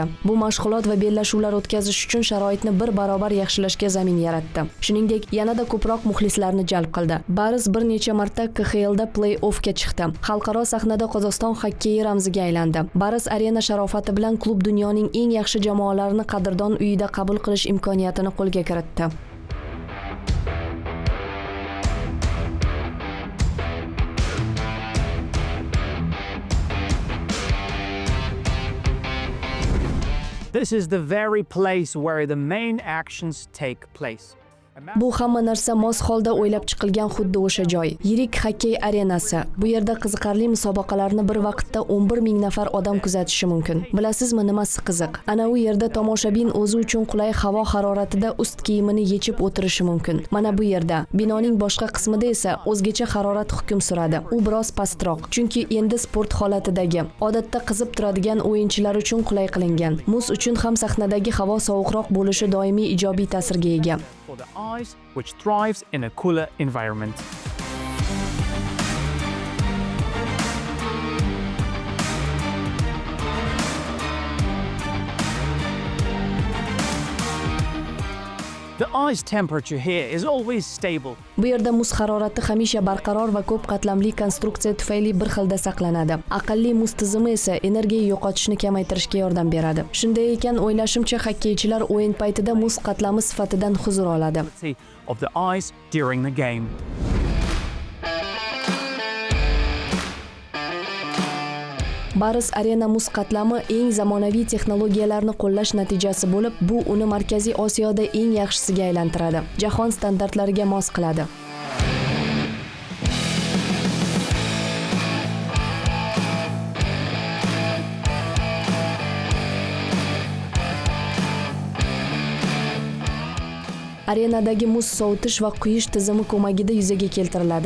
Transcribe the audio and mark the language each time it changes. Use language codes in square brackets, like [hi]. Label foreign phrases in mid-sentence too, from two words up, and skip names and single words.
[uz] Bu mashg'ulot va bellashuvlar o'tkazish uchun sharoitni bir barobar yaxshilashga zamin yaratdi. Shuningdek, yanada ko'proq muxlislarni jalb qildi. Baris bir necha marta KXLda play-offga chiqdi. Xalqaro sahnada Qozog'iston xokkeyi ramziga aylandi. Baris Arena sharofati bilan klub dunyoning eng yaxshi jamoalarini qadrdon uyida qabul qilish imkoniyatini qo'lga kiritdi. [en] This is the very place where the main actions take place. [uz] Bu hamma narsa mos holda o'ylab chiqilgan xuddi o'sha joy. Yirik xokkey arenasi. Bu yerda qiziqarli musobaqalarni bir vaqtda 11 ming nafar odam kuzatishi mumkin. Bilasizmi nimasi qiziq? Ana u yerda tomoshabin o'zi uchun qulay havo haroratida ust kiyimini yechib o'tirishi mumkin. Mana bu yerda. Binoning boshqa qismida esa o'zgacha harorat hukm suradi. U biroz pastroq, chunki endi sport holatidagi. Odatda qizib turadigan o'yinchilar uchun qulay qilingan. Muz uchun ham sahnadagi havo sovuqroq bo'lishi doimiy ijobiy ta'sirga ega. [en] For the eyes, which thrives in a cooler environment. The ice temperature here is always stable. [uz] Bu yerda muz harorati hamisha barqaror va ko'p qatlamli konstruksiya tufayli bir xilda saqlanadi. Aqlli muz tizimi esa energiya yo'qotishni kamaytirishga yordam beradi. Shunday ekan, o'ylashimcha xokkeychilar o'yin paytida muz qatlami sifatidan huzur oladi. [en] Of the ice during the game. [uz] Baris Arena muz qatlami eng zamonaviy texnologiyalarni qo'llash natijasi bo'lib, bu uni Markaziy Osiyoda eng yaxshisiga aylantiradi. Jahon standartlariga mos qiladi. Arenadagi muz sovutish va quyish tizimi ko'magida yuzaga keltiriladi.